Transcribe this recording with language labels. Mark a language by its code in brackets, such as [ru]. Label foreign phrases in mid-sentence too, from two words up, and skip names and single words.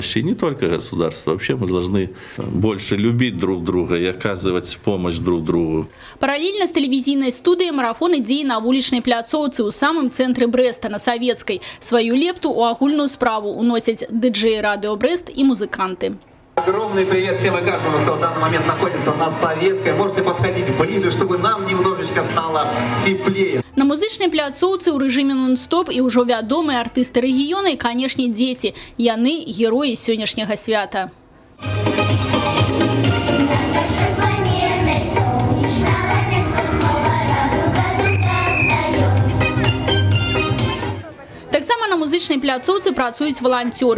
[ru] И не только государство. Вообще мы должны больше любить друг друга и оказывать помощь друг другу. [be] Параллельно с телевизийной студией марафон ідзе на вулічнай пляцоўцы ў самым цэнтры Брэста на Савецкай. [ru] Свою лепту [be] у агульную справу уносяць диджеи радио Брест и музыканты. [ru] Огромный привет всем и каждому, кто в данный момент находится на Советской. Можете подходить ближе, чтобы нам немножечко стало теплее. [be] На музычнай пляцоўцы ў рэжыме нон-стоп і ўжо вядомыя артысты рэгіёна і, канешне, дзеці. Яны героі сённяшняга свята. Таксама на музычнай пляцоўцы працуюць валанцёры.